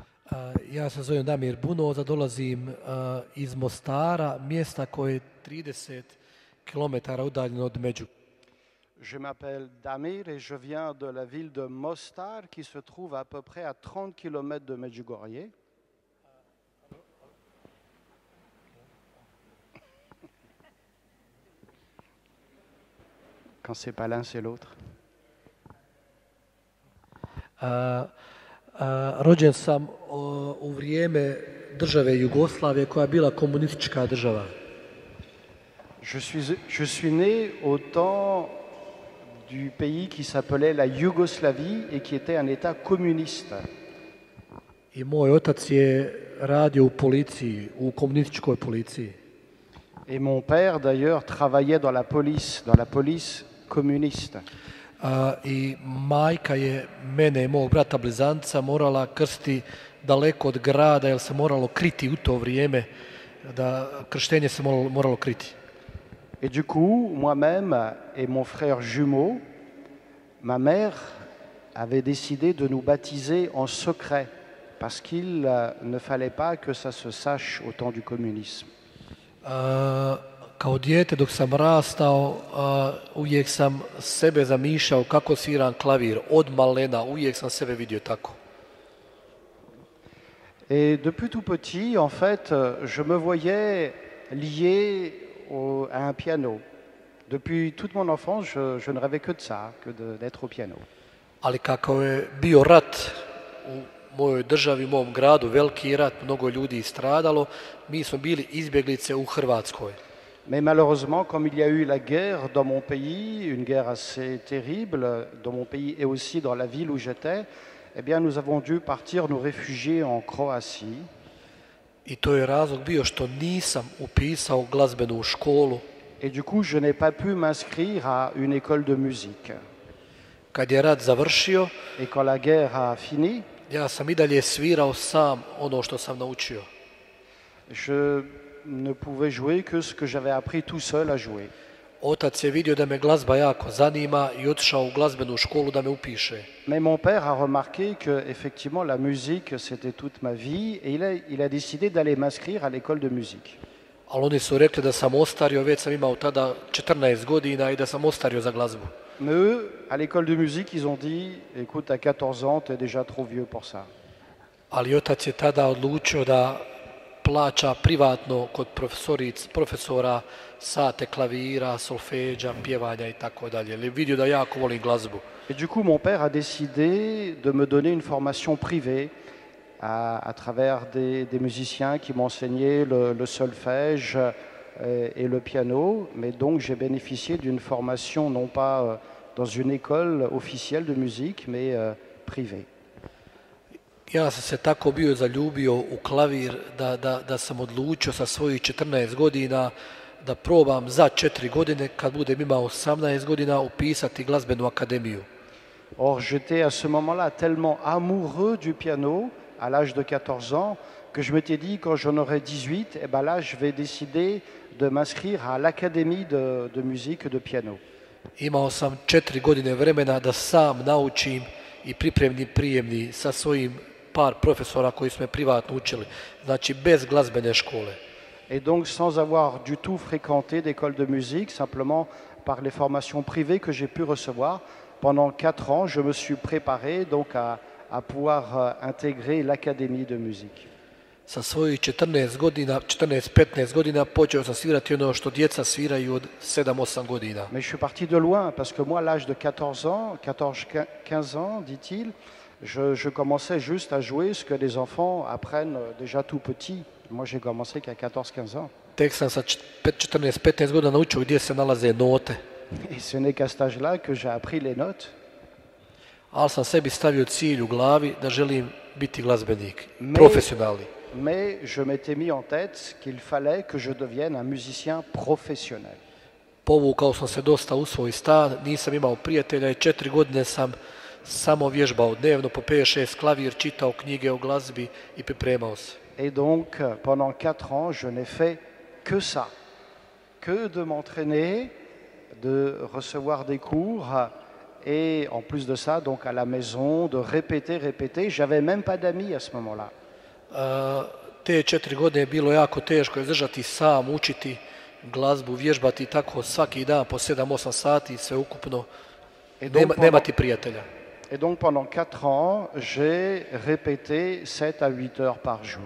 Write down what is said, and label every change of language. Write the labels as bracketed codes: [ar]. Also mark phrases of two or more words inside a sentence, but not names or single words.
[hr] Ja se zovem Damir Bunoza, dolazim iz Mostara, mjesta koje je 30 km udaljeno od Međugorja. [fr] Je m'appelle Damir et je viens de la ville de Mostar qui se trouve à peu près à 30 km de Medjugorje. Quand c'est pas l'un, c'est l'autre. [hr] Rođen sam u vrijeme države Jugoslavije koja je bila komunistička država. [fr] Je suis né au temps du pays qui s'appelait la Yougoslavie et qui était un État communiste. [hr] I moj otac je radio u policiji, u komunističkoj policiji. [fr] Et mon père d'ailleurs travaillait dans la police communiste. [hr] I majka je mene i mog brata blizanca morala krstiti daleko od grada jer se moralo kriti u to vrijeme, da krštenje se moralo kriti. [fr] Et du coup, moi-même et mon frère jumeau, ma mère avait décidé de nous baptiser en secret parce qu'il ne fallait pas que ça se sache au temps du communisme. [hr] Kao dijete dok sam rastao, uvijek sam sebe zamišljao kako sviram klavir, od malena, uvijek sam sebe vidio tako. [fr] Et depuis tout petit, en fait, je me voyais lié à un piano. Depuis toute mon enfance, je ne rêvais que de ça, d'être au piano. [hr] Ali kako je bio rat u mojoj državi, u mom gradu, veliki rat, mnogo ljudi stradalo, mi smo bili izbjeglice u Hrvatskoj. [fr] Mais malheureusement, comme il y a eu la guerre dans mon pays, une guerre assez terrible dans mon pays et aussi dans la ville où j'étais, eh bien, nous avons dû partir nous réfugier en Croatie. [hr] I to je razlog bio što nisam upisao glazbenu školu. [fr] Et du coup, je n'ai pas pu m'inscrire à une école de musique. [hr] Kad je rat završio, [fr] Et quand la guerre a fini, [hr] ja sam i dalje svirao sam ono što sam naučio. [fr] Je ne pouvais jouer que ce que j'avais appris tout seul à jouer. [hr] Otac je vidio da me glazba jako zanima i otišao u glazbenu školu da me upiše. [fr] Mais mon père a remarqué que effectivement la musique c'était toute ma vie et il a décidé d'aller m'inscrire à l'école de musique. [hr] Ali oni su rekli da sam ostario, već sam imao tada 14 godina i da sam ostario za glazbu. [fr] Mais eux, à l'école de musique, ils ont dit écoute, à 14 ans, tu es déjà trop vieux pour ça. [hr] Ali otac je tada odlučio da plaća privatno kod profesora sate klavira, solfeđa, pjevanja i tako dalje. Jer je vidio da jako volim glazbu. [fr] Et du coup, mon père a décidé de me donner une formation privée à travers des musiciens qui m'enseignaient le solfège et le piano. Mais donc, j'ai bénéficié d'une formation non pas dans une école officielle de musique, mais privée. [hr] Ja sam se tako bio zaljubio u klavir da sam odlučio sa svojih 14 godina da probam za 4 godine, kad budem imao 18 godina, upisati glazbenu akademiju. [fr] Or, j'étais à ce moment-là tellement amoureux du piano, à l'âge de 14 ans, que je m'étais dit, quand j'en aurai 18, eh ben là, je vais décider de m'inscrire à l'académie de musique de piano. [hr] Imao sam 4 godine vremena da sam naučim i pripremni prijemni sa svojim par profesora koji su me privatno učili, znači bez glazbene škole. [fr] Et donc, sans avoir du tout fréquenté d'école de musique, simplement par les formations privées que j'ai pu recevoir, pendant 4 ans, je me suis préparé donc à pouvoir intégrer l'académie de musique. [hr] Sa svojih 14-15 godina počeo sam svirati ono što djeca sviraju od 7-8 godina. [fr] Mais je suis parti de loin, parce que moi, à l'âge de 14-15 ans, dit-il, je commençais juste à jouer ce que les enfants apprennent déjà tout petit. Moi, j'ai commencé qu'à 14-15 ans. [hr] Tek sam sa 14-15 godina naučio gdje se nalaze note. [fr] Et ce n'est qu'à cet âge-là que j'ai appris les notes. [hr] Ali sam sebi stavio cilj u glavi da želim biti glazbenik, profesionalni. [fr] Mais je m'étais mis en tête qu'il fallait que je devienne un musicien professionnel. [hr] Povukao sam se dosta u svoj stan, nisam imao prijatelja i 4 godine sam samo vježbao dnevno po 5-6 klavir, čitao knjige o glazbi i pripremao se. [fr] Et donc, pendant 4 ans, je n'ai fait que ça, que de m'entraîner, de recevoir des cours et en plus de ça, donc à la maison, de répéter. J'avais même pas d'amis à ce moment-là. [hr] Te 4 godine je bilo jako teško izdržati sam, učiti glazbu, vježbati tako svaki dan po 7-8 sati sve ukupno. Nemati prijatelja. [fr] Et donc pendant 4 ans, j'ai répété 7 à 8 heures par jour.